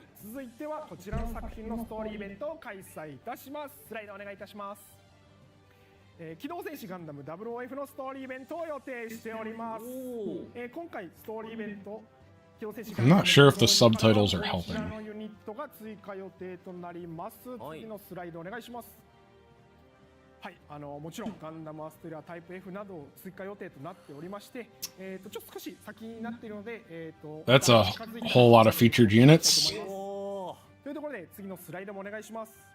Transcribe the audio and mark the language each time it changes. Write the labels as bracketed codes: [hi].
[ja] 続いてはこちらの作品のストーリーイベントを開催いたします。スライドお願いいたします。機動戦士ガンダム 00F のストーリーイベントを予定しております。今回ストーリーイベント [en] I'm not sure if the subtitles are helping. [ja] ユニットが追加予定となります。次のスライドお願いします。はい、もちろんガンダムアステリアタイプ F など追加予定となっておりまして、ちょっと少し先になっているので、 [en] That's a whole lot of featured units. [ja] というところで次のスライドもお願いします。